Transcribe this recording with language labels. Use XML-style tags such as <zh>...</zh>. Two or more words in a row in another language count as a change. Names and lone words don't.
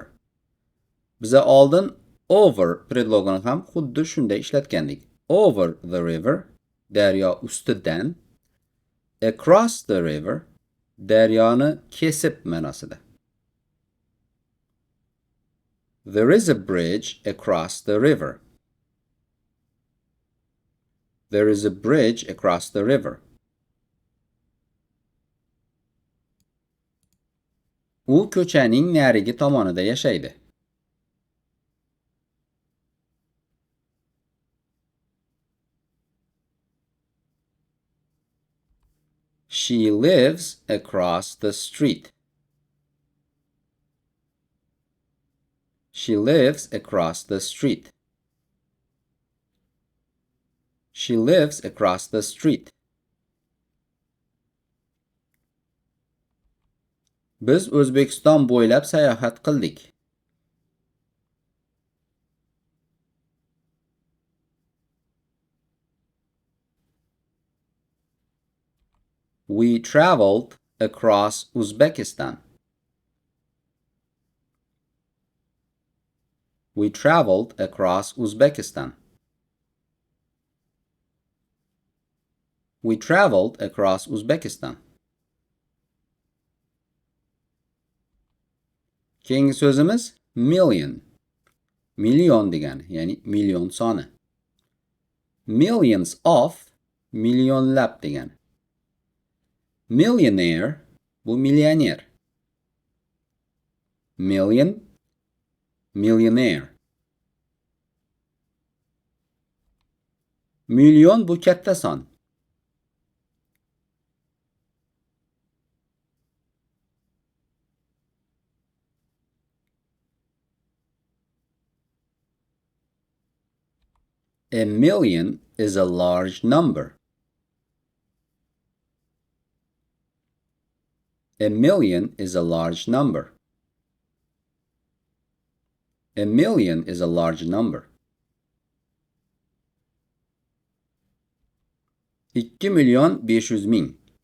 <uz>Biza oldin over predlogini ham xuddi shunday ishlatgandik.</uz> <en>Over the river,</en> <uz>daryo ustidan.</uz> <en>Across the river,</en> <uz>daryoni kesib ma'nosida.</uz> <en>There is a bridge across the river. There is a bridge across the river.</en> <uz>U ko'chaning narigi tomonida yashaydi.</uz> <en>She lives across the street. She lives across the street. She lives across the street.</en> <uz>Biz O'zbekiston bo'ylab sayohat qildik.</uz> <en>We traveled across Uzbekistan. We traveled across Uzbekistan. We traveled across Uzbekistan.</en> <uz>Keyingi so'zimiz million. Million degani, ya'ni million soni.</uz> <en>Millions of</en> <uz>millionlab degani. Millionaire bu millioner. Million, millionaire. Million bu katta son.</uz> <en>A million is a large number. A million is a large number. A million is a large number. 2.5 million.</en>